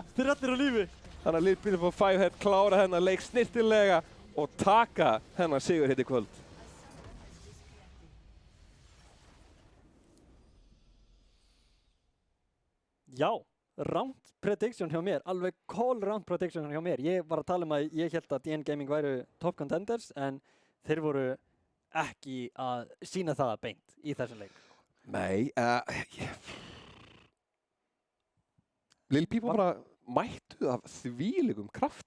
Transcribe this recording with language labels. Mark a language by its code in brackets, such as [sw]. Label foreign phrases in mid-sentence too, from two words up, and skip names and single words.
[is] Þeir eru allir á lífi. Þannig að Lil People 5 klára hennar leik snirtilega og taka hennar sigur hitt í kvöld. Já, [en] round prediction [is] hjá mér, alveg [en] call round prediction [is] hjá mér. Ég var að tala að ég held að DN Gaming væru [en] top contenders [is] en þeir voru ekki að sína það beint í þessum leik. Nei, Lil Peep bara mættu af þvílíkum krafti.